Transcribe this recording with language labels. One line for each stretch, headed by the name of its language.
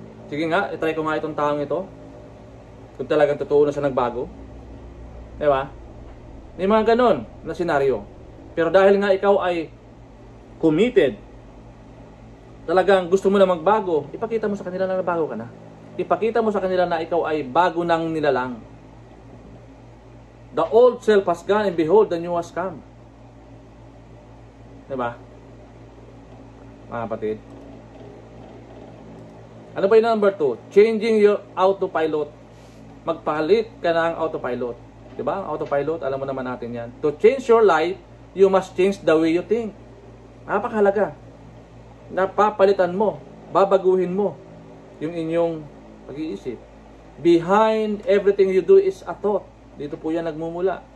Filipino: Sige nga, itry ko nga itong taong ito. Kung talagang totoo na siya nagbago. Di ba? May mga ganun na senaryo. Pero dahil nga ikaw ay committed, talagang gusto mo na magbago, ipakita mo sa kanila na nabago ka na. Ipakita mo sa kanila na ikaw ay bago nang nilalang.
English: The old self has gone and behold, the new has come.
Filipino: Diba? Mga kapatid. Ano ba yung number 2?
English: Changing your autopilot.
Filipino: Magpalit ka ng autopilot. Diba? Autopilot, alam mo naman natin yan.
English: To change your life, you must change the way you think.
Filipino: Napakahalaga. Napapalitan mo, babaguhin mo yung inyong pag-iisip.
English: Behind everything you do is a thought.
Filipino: Dito po yan nagmumula.